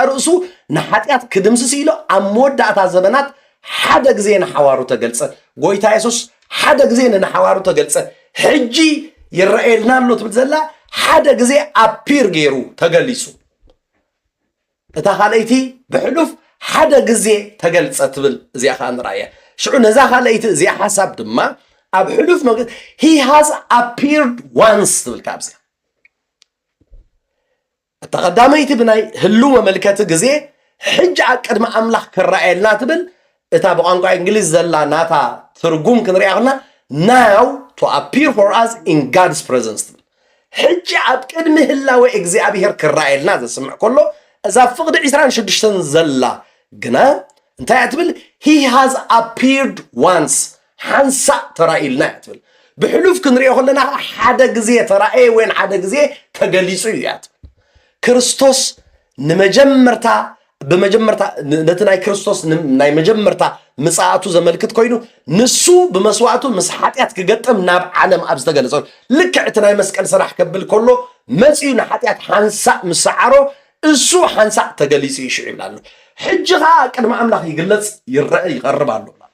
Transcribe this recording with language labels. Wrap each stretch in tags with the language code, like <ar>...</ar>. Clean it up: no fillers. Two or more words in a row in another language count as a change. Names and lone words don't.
<ti>ርእሱ ንኃጢአት ክድምስስ ኢሎ ኣብ መወዳእታ ዘመናት ሓደ ግዜ ንሓዋሩ ተገልጸ ጎይታ ኢየሱስ ሓደ ግዜ ንሓዋሩ ተገልጸ ሕጂ ይረአየልና ኣሎ ትብል ዘላ ሓደ ግዜ ኣፒር ገይሩ ተገሊጹ እታ ካልአይቲ ብሕሉፍ ሓደ ግዜ ተገልጸ ትብል እዚኣ ኸ ንራእያ ሽዑ ነዛ ካልአይቲ እዚኣ ሓሳብ ድማ ኣብ ሕሉፍ መግለጽ</ti> <en>he has appeared once</en> <ti>ትብል ካብዚኣ እታ ቀዳመይቲ ብናይ ህሉ መመልከት ግዜ ሕጂ ኣብ ቅድሚ ኣምላኽ ክረአየልና ትብል እታ ብቋንቋ እንግሊዝ ዘላ ናታ ትርጉም ክንሪኣ ከለና</ti> <en>now to appear for us in God's presence</en> <ti>ትብል ሕጂ ኣብ ቅድሚ ህላዌ እግዚኣብሔር ክረአየልና ዘስምዕ ከሎ እዛ ፍቕዲ 26 ዘላ ግና እንታይ ትብል</ti> <en>he has appeared once</en> <ti>ሓንሳእ ተራእዩልና ትብል ብሕሉፍ ክንሪኦ ከለና ሓደ ግዜ ተራእየ ወይ ሓደ ግዜ ተገሊጹ እዩ ትብል ክርስቶስ ንመጀመርታ በመጀመርታ ነቲ ናይ ክርስቶስ ናይ መጀመርታ ምጽኣቱ ዘመልክት ኮይኑ ንሱ ብመስዋዕቱ ምስ ኃጢአት ክገጥም ናብ ዓለም ኣብ ዝተገለጸ ልክዕ እቲ ናይ መስቀል ስራሕ ከብል ከሎ መጺኡ ንኃጢአት ሓንሳእ ምስዓሮ እሱ ሓንሳእ ተገሊጹ ይሽዑ ይብላሉ ሕጂ ኸ ቅድሚ ኣምላኽ ይግለጽ ይረአ ይቐርብ ኣሎ</ti>